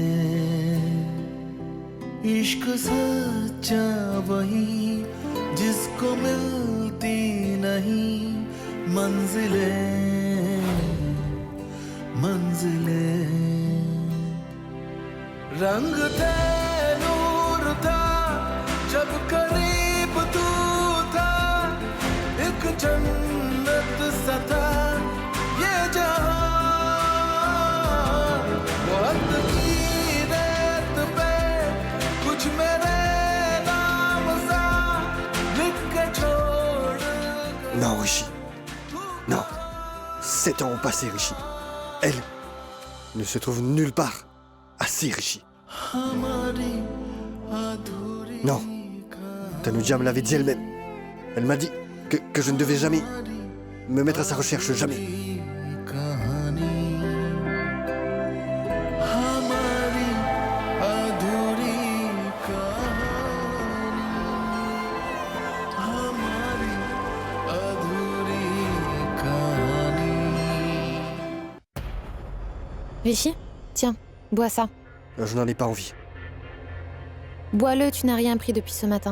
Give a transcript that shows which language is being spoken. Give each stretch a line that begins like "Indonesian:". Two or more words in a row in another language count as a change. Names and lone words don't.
Hindi: इश्क सच्चा वही जिसको मिलती नहीं मंजिलें रंग थे नूर था जब करीब तू था एक जन्नत सा था ये जहां वक्त की रेत पे कुछ मेरे नाम सा लिख के छोड़
French: Non, Rishi. Non. 7 ans ont passé, Rishi. Elle ne se trouve nulle part. Assez, Rishi.
Hindi: हमारी अधूरी
French: Non. Tanuja me l'avait dit elle-même. Elle m'a dit que je ne devais jamais me mettre à sa recherche, jamais.
Hindi: कहानी हमारी अधूरी कहानी हमारी अधूरी कहानी
French: Rishi, tiens, bois ça. Je n'en ai pas envie. Bois-le, tu n'as rien pris depuis ce matin.